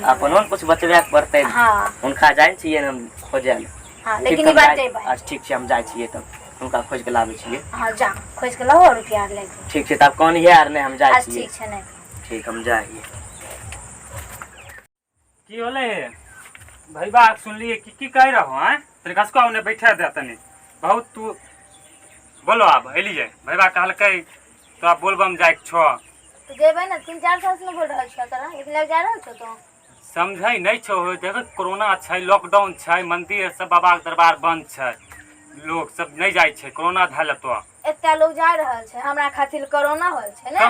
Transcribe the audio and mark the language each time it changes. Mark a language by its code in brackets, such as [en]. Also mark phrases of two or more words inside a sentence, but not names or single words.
[mai] अपनों कुछ बचबे पड़तै। हां उनका जाय छियै हम खोजल। हां लेकिन ई बात जेबै। अच्छा ठीक छै हम जाय छियै तब उनका खोज के लाबै छियै। हां जा खोज के लाओ रुपया ले लो। ठीक छै तब कोन है यार नहीं हम जाय छियै। ठीक छै नहीं ठीक हम जाइए। की होले भाई बात सुन लिए की कह रहो हैं तनी कसको उन्हें बैठा दे तनी बहुत तू बोलो अब एलिए भैया कहलकै तो आप बोलबम जाए छो तो जेबै ना 3-4 साल से बोल रहल छ तोरा लेकिन लग जा रहल छ तो समझै नहीं छो देख कोरोना छै लॉकडाउन छै मंदिर सब बाबा के दरबार बंद छै लोग सब नहीं जाय छै कोरोना धैल तो एते लोग जा रहल छै हमरा खातिर कोरोना होल छै ना